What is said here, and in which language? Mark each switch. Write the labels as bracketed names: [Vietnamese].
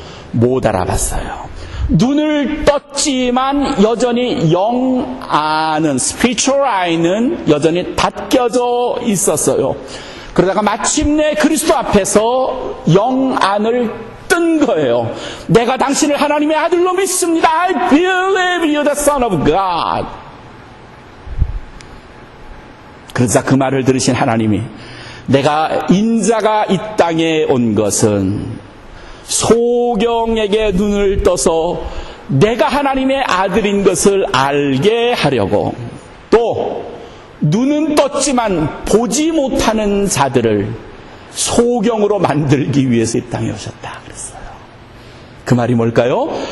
[Korean] 못 알아봤어요. 눈을 떴지만 여전히 영 안은, [English] spiritual eye [Korean] 는 여전히 닫혀져 있었어요. 그러다가 마침내 그리스도 앞에서 영 안을 뜬 거예요. 내가 당신을 하나님의 아들로 믿습니다. [English] I believe you, the Son of God. [Korean] 그러자 그 말을 들으신 하나님이, 내가 인자가 이 땅에 온 것은 소경에게 눈을 떠서 내가 하나님의 아들인 것을 알게 하려고, 또 눈은 떴지만 보지 못하는 자들을 소경으로 만들기 위해서 이 땅에 오셨다 그랬어요. 그 말이 뭘까요?